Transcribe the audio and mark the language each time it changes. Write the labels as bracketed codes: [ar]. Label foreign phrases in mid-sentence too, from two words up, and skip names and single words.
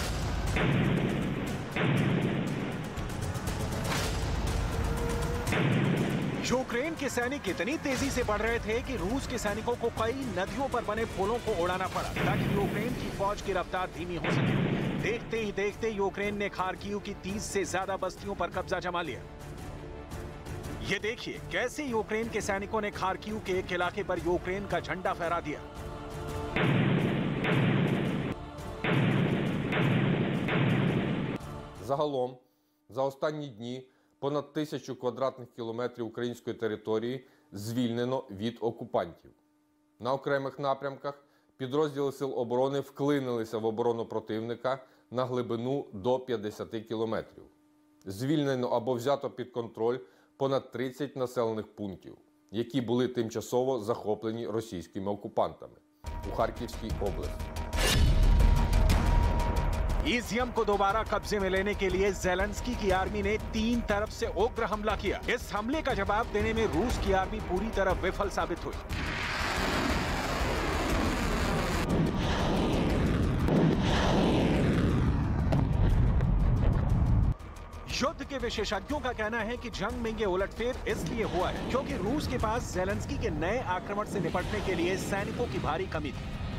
[hi] यूक्रेन के सैनिक इतनी तेजी से बढ़ रहे थे कि रूस के सैनिकों को कई नदियों पर बने पुलों को उड़ाना पड़ा ताकि यूक्रेन की फौज की रफ्तार धीमी हो सके। देखते ही देखते यूक्रेन ने खार्किव की 30 से ज्यादा बस्तियों पर कब्जा जमा लिया। ये देखिए कैसे यूक्रेन के सैनिकों ने खार्किव के एक इलाके पर यूक्रेन का झंडा फहरा दिया। [uk] Загалом, за останні дні понад 1000 квадратних кілометрів української території звільнено від окупантів. На окремих напрямках підрозділи Сил оборони вклинилися в оборону противника на глибину до 50 кілометрів. Звільнено або взято під контроль понад 30 населених пунктів, які були тимчасово захоплені російськими окупантами у Харківській області. [hi] इजियम को दोबारा कब्जे में लेने के लिए ज़ेलेंस्की की आर्मी ने 3 तरफ से उग्र हमला किया। इस हमले का जवाब देने में रूस की आर्मी पूरी तरह विफल साबित हुई। युद्ध के विशेषज्ञों का कहना है कि जंग में ये उलटफेर इसलिए हुआ है क्योंकि रूस के पास ज़ेलेंस्की के नए आक्रमण से निपटने के लिए सैनिकों की भारी कमी थी।